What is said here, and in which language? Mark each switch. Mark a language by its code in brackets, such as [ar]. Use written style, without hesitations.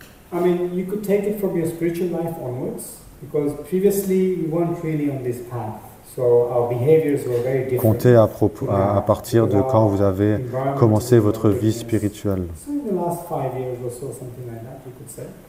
[en] I mean, you could take it from your spiritual life onwards, because previously we weren't really on this path. So our behaviors were very different. [fr] Comptez à partir de quand vous avez commencé votre vie spirituelle. [en] So in the last 5 years or so, something like that, you could say.